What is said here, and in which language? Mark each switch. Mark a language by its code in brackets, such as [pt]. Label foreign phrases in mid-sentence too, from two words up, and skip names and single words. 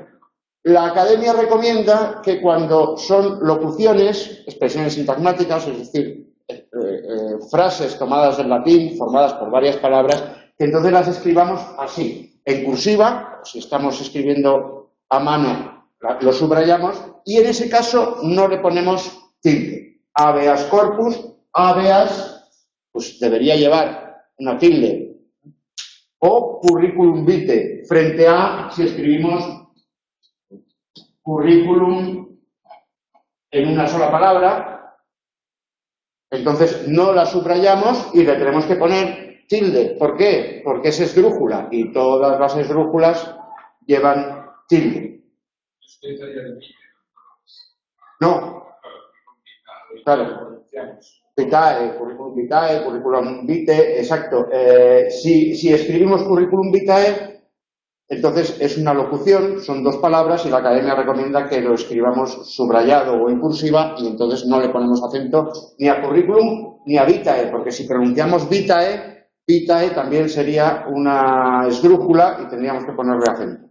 [es] La academia recomienda que cuando son locuciones, expresiones sintagmáticas, es decir, frases tomadas del latín, formadas por varias palabras, que entonces las escribamos así, en cursiva, si estamos escribiendo a mano, lo subrayamos, y en ese caso no le ponemos tilde. [la] Habeas corpus, habeas, [es] pues debería llevar una tilde. O [la] curriculum vitae, [es] frente a, si escribimos currículum en una sola palabra, entonces no la subrayamos y le tenemos que poner tilde. ¿Por qué? Porque es esdrújula y todas las esdrújulas llevan tilde. No. Claro. [la] Vitae, curriculum vitae, [es] exacto. Si escribimos [la] curriculum vitae, [es] entonces es una locución, son dos palabras y la academia recomienda que lo escribamos subrayado o en cursiva y entonces no le ponemos acento ni a currículum ni a vitae, porque si pronunciamos vitae, vitae también sería una esdrújula y tendríamos que ponerle acento.